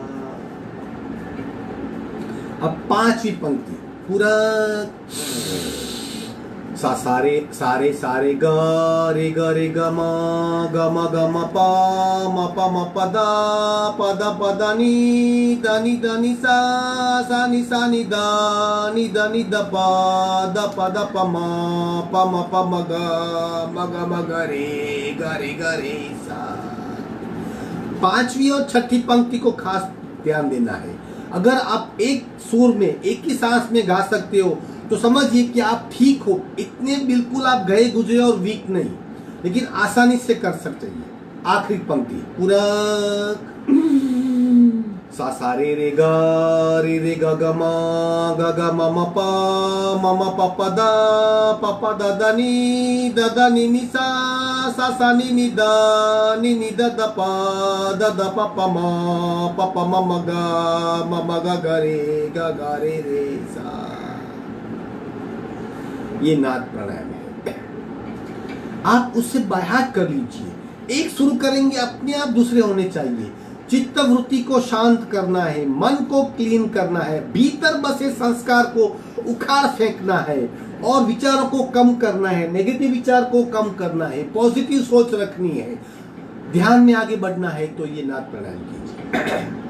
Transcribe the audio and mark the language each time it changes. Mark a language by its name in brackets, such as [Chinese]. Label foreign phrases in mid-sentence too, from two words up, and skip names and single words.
[Hindi] अब 5वीं पंक्ति पूरक सा सारे ग रे ग म प म प द नि सा सा नि द प म ग रे सा। 5वीं और 6ठी पंक्ति को खास ध्यान देना है। अगर आप एक सुर में एक ही सांस में गा सकते हो तो समझिए कि आप ठीक हो, इतने बिल्कुल आप गए गुजरे और वीक नहीं, लेकिन आसानी से कर सकते हैं। आखिरी पंक्ति पूरक सा सा रे ग ग म प द नि सा सा नि द प म ग रे सा। ये नाद प्राणायाम है, आप उससे बाहर कर लीजिए। एक शुरू करेंगे अपने आप दूसरे होने चाहिए। चित्त वृत्ति को शांत करना है, मन को क्लीन करना है, भीतर बसे संस्कार को उखाड़ फेंकना है, और विचारों को कम करना है, नेगेटिव विचार को कम करना है, पॉजिटिव सोच रखनी है, ध्यान में आगे बढ़ना है, तो ये नाद प्राणायाम कीजिए।